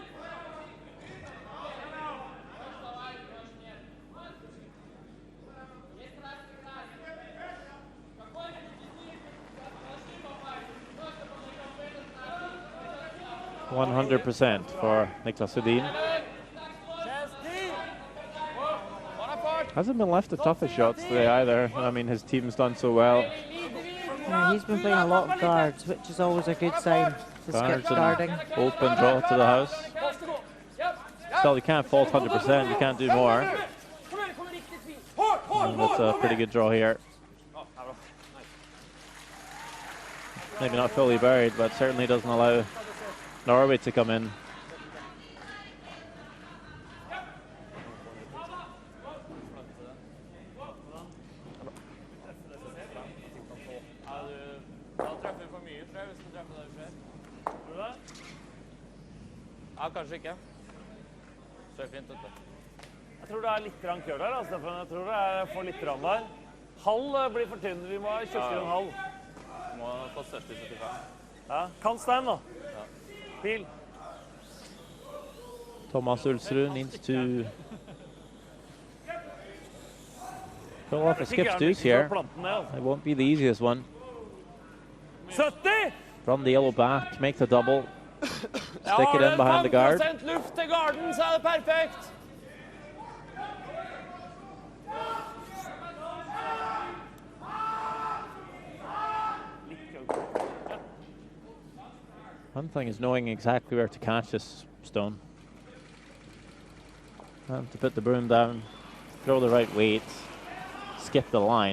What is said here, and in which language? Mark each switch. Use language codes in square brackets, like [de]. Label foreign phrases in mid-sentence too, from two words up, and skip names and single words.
[en] %100% for Niklas Sundin. Hasn't been left the toughest shots today either. I mean, his team's done so well. Yeah, he's been playing a lot of guards, which is always a good sign to skip guarding. Open draw to the house. Still, you can't fault 100%. You can't do more. And that's a pretty good draw here. Maybe not fully buried, but certainly doesn't allow Norway to come in. [no] Ja, kanskje ikke. Så fint dette. Jeg tror det er litt grann køl her, Stefan. Jeg tror det er for litt grann der. Halv blir for tynn. Vi må ha tjukkere enn halv. Må på 70-75. Ja, kan Stein da. Pil. [en] Thomas Ulsrud needs to pull off a skip deuce here. It won't be the easiest one. 70! Run the yellow back, make the double. Stick it in behind the guard. [no] 5% luft til garden, så er det perfekt. [en] One thing is knowing exactly where to catch this stone. And to put the broom down, throw the right weight, skip the line.